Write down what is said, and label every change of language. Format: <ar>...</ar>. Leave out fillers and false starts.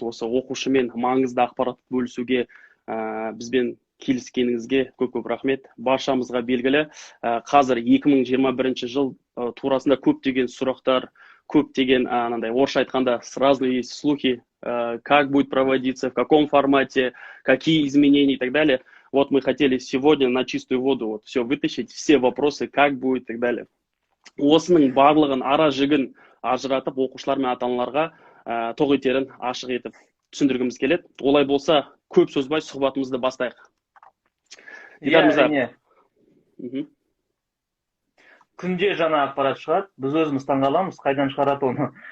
<kk>Осы оқушымен маңызды ақпарат бөлісуге бізбен келіскеніңізге көп рахмет. Баршамызға белгілі, қазір 2021 жыл турасында көптеген сұрақтар, көптеген, орысша айтқанда,</kk> <ru>разные слухи, как будет проводиться, в каком формате, какие изменения и так далее. Вот мы хотели сегодня на чистую воду все вытащить, все вопросы, как будет и так далее.</ru> <kk>Осының барлығын ара жігін ажыратып, оқушылар мен ата-аналарға тоқ етерін ашық етіп түсіндіргіміз келеді. Олай болса, көп созбай сұхбатымызды бастайық. Иә, Дидар мырза. әрине. Күнде жаңа ақпарат шығады, біз өзіміз таңғаламыз, қайдан шығарады оны.</kk>